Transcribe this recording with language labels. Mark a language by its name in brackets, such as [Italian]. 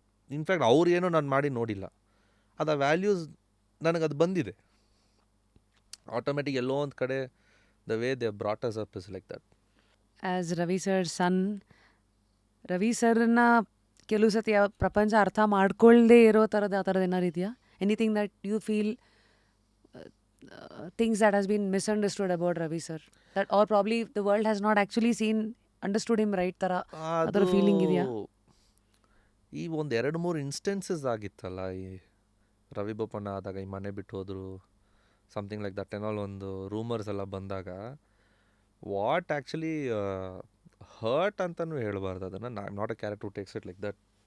[Kannada] In fact ಅವ್ರು ಏನೋ ನಾನು ಮಾಡಿ ನೋಡಿಲ್ಲ, ಅದು ಆ ವ್ಯಾಲ್ಯೂಸ್ ನನಗದು ಬಂದಿದೆ ಆಟೋಮೆಟಿಕ್. ಎಲ್ಲೋ ಒಂದು ಕಡೆ [English] The way they brought us up is like that. [Kannada] As Ravi sir ಸನ್, ರವಿ ಸರ್ನ ಕೆಲವು ಸತಿ ಪ್ರಪಂಚ ಅರ್ಥ ಮಾಡ್ಕೊಳ್ಳದೆ ಇರೋ ಥರದ್ದು ಆ ಥರದ್ದು ಏನಾರು ಇದೆಯಾ? [English] anything that you feel things that has been misunderstood about Ravi sir, that or probably the world has not actually understood him right [Kannada] ತರ ಅದರ ಫೀಲಿಂಗ್ ಇದೆಯಾ? ಈ ಒಂದು 2-3 ಇನ್ಸ್ಟೆನ್ಸಸ್ ಆಗಿತ್ತಲ್ಲ, ಈ ರವಿ ಬೋಪಣ್ಣ ಆದಾಗ ಈ ಮನೆ ಬಿಟ್ಟು ಹೋದ್ರು, ಸಮಥಿಂಗ್ ಲೈಕ್ ದಟ್ ಆಲ್ ಒಂದು ರೂಮರ್ಸ್ ಎಲ್ಲ ಬಂದಾಗ, [English] what actually hurt [Kannada] ಅಂತಲೂ ಹೇಳಬಾರ್ದು ಅದನ್ನು. [English] I am not a character who takes it like that.